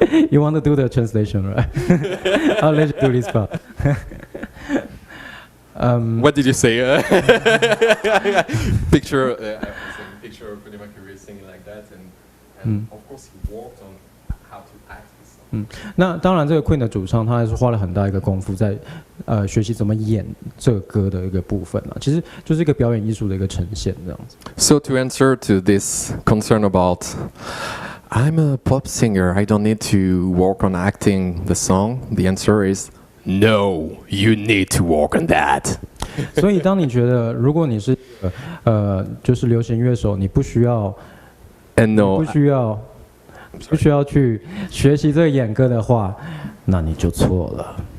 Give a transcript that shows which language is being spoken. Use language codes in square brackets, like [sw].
[en] You want to do the translation, right? I'll let you do this part. What did you say? Picture Freddie Mercury singing like that, and of course he worked on how to act this song. [zh] 那当然，这个 Queen 的主唱他还是花了很大一个功夫在学习怎么演这个歌的一个部分啊，其实就是一个表演艺术的一个呈现这样子。 [en] So to answer to this concern about I'm a pop singer, I don't need to work on acting the song, the answer is no, you need to work on that. [zh] 所以当你觉得如果你是就是流行乐手，你不需要 [en] And no, [zh] 不需要去学习这个演歌的话，那你就错了。